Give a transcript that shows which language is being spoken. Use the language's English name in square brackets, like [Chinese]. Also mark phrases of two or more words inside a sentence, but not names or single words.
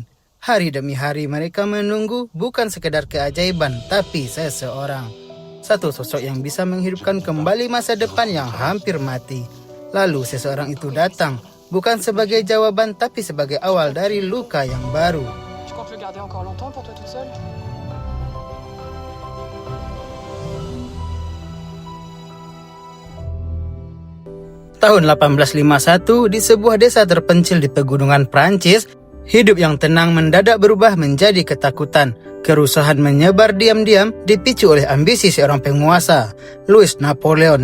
[Indonesian] Hari demi hari mereka menunggu, bukan sekedar keajaiban, tapi seseorang. Satu sosok yang bisa menghidupkan kembali masa depan yang hampir mati. Lalu seseorang itu datang, bukan sebagai jawaban tapi sebagai awal dari luka yang baru. [French] Tu comptes le garder encore longtemps pour toi toute seule? [Indonesian] Tahun 1851, di sebuah desa terpencil di pegunungan Prancis, hidup yang tenang mendadak berubah menjadi ketakutan. Kerusuhan menyebar diam-diam dipicu oleh ambisi seorang penguasa, Louis Napoleon.